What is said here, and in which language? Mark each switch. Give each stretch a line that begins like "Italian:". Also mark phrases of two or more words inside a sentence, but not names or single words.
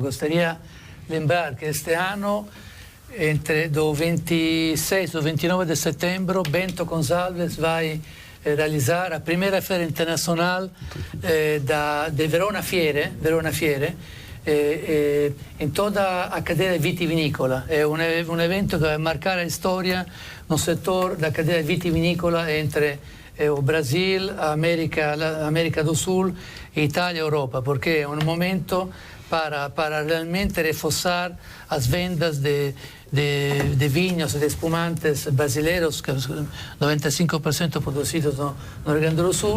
Portuguese: Gostaria de lembrar que este ano, do 26 ao 29 de setembro, Bento Gonçalves vai realizar a primeira feira internacional de Verona Fiere, in toda a cadeia vitivinicola.
Italian: È un evento che
Portuguese: vai
Italian: marcare la storia
Portuguese: no settore da cadeia vitivinicola entre o Brasil, a América do Sul, Itália e Europa, porque é um momento para realmente reforçar as vendas de vinhos e de espumantes brasileiros, que 95% produzidos no Rio Grande do Sul.